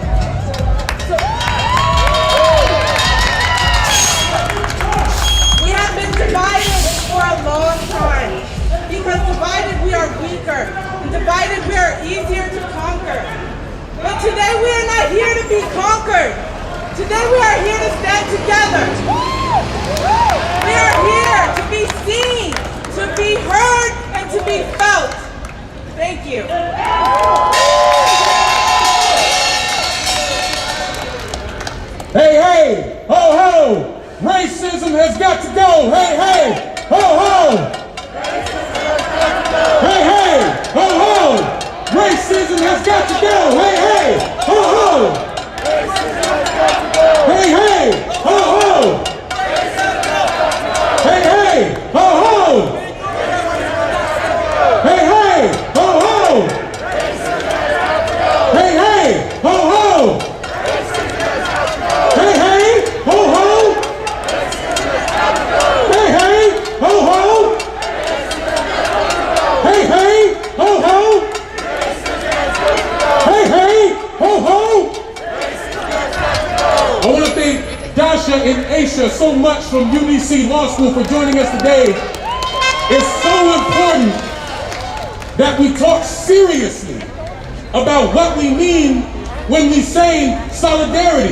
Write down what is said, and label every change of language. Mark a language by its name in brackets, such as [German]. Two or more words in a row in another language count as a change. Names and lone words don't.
[English] We have been divided for a long time, because divided we are weaker, and divided we are easier to conquer. But today we are not here to be conquered. Today we are here to stand together. We are here to be seen, to be heard, and to be felt. Thank you. Hey, hey, ho, ho! Racism has got to go! Hey, hey, ho, ho! Hey, hey, ho, ho! Racism has got to go! Hey, hey, ho, ho! Hey, hey, ho, ho! Hey, hey, ho, ho! Hey, hey, ho, ho! Hey, hey, ho, ho! Hey, hey, ho, ho! Hey, hey, ho, ho! Hey, hey, ho, ho! Hey, hey, ho, ho! I want to thank Dasha and Aisha so much from UDC Law School for joining us today. It's so important that we talk seriously about what we mean when we say solidarity.